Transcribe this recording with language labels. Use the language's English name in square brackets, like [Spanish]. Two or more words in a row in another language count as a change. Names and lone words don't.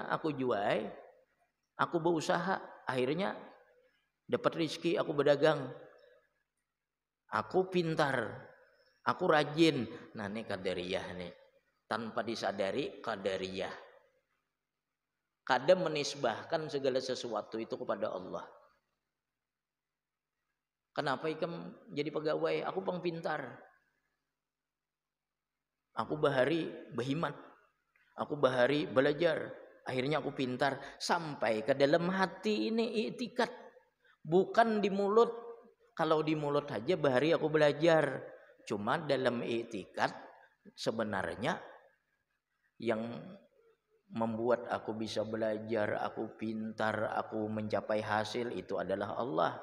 [Indonesian] Aku jual, aku berusaha, akhirnya dapat rizki, aku berdagang, aku pintar, aku rajin. Nah ini Qadariyah nih, tanpa disadari Qadariyah. Kadang menisbahkan segala sesuatu itu kepada Allah. [Banjar] Kenapa ikam jadi pegawai? Aku pang pintar. Aku bahari berhimat. Aku bahari belajar. Akhirnya aku pintar. [Indonesian] Sampai ke dalam hati ini i'tikad. Bukan di mulut. Kalau di mulut aja bahari aku belajar. Cuma dalam i'tikad sebenarnya yang membuat aku bisa belajar, aku pintar, aku mencapai hasil itu adalah Allah.